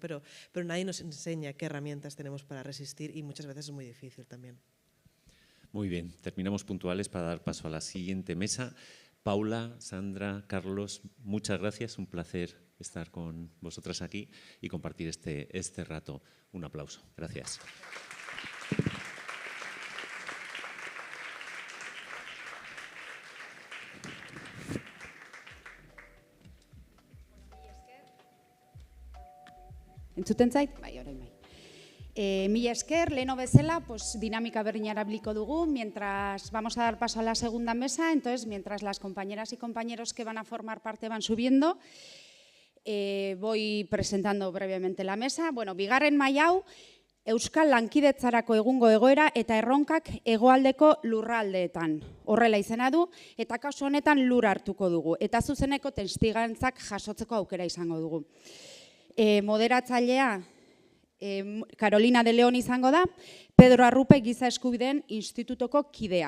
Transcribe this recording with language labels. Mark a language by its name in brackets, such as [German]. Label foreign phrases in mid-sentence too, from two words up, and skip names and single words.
[Spanish] Pero nadie nos enseña qué herramientas tenemos para resistir, y muchas veces es muy difícil también. Muy bien, terminamos puntuales para dar paso a la siguiente mesa. Paula, Sandra, Carlos, muchas gracias, un placer estar con vosotras aquí y compartir este rato. Un aplauso. Gracias. [Basque] Entzuten zait? Bai, orain bai. Mila esker, leheno bezala, pues, dinamika berdina erabiliko dugu, [Spanish] mientras vamos a dar paso a la segunda mesa, entonces, mientras las compañeras y compañeros que van a formar parte van subiendo, voy presentando brevemente la mesa. [Basque] Bueno, bigarren maila hau, Euskal Lankidetzarako egungo egoera eta erronkak hegoaldeko lurraldeetan. Horrela izena du, eta kasu honetan lur hartuko dugu, eta zuzeneko testigantzak jasotzeko aukera izango dugu. Moderatzailea Carolina de León izango da, Pedro Arrupe Giza Eskubideen Institutoko kidea.